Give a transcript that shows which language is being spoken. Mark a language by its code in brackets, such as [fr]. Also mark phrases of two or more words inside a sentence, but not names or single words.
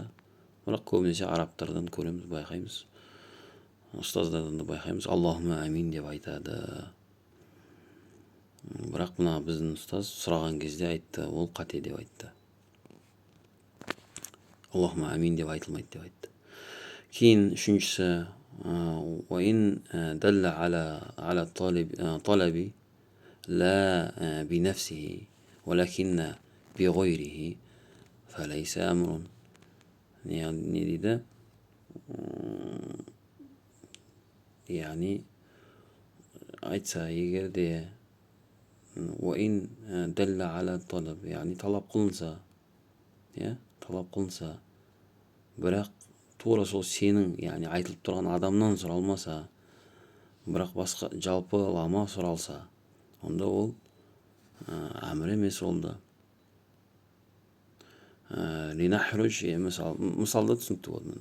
[kk] Бірақ көбінесе арабтардан көреміз, байқаймыз, ұстаздардан да байқаймыз, Аллахым әмин деп айтады. Бірақ мына біздің ұстаз сұраған кезде айтты, ол қате деп айтты. Аллахым әмин деп айтылмайды деп айтты. Кейін үшіншісі [ar] وإن دل على الطلب لا بنفسه ولكن بغيره فليس أمر. [kk] не дейді, яғни айтса егер де [ar] وإن دل على الطلب, [kk] яғни талап қылынса, бірақ тура сол сенің, яғни айтылып тұрған адамнан сұралмаса, бірақ басқа жалпылама сұралса, онда ол әмір емес олды. Линахруж, мысалда түсінікті болды.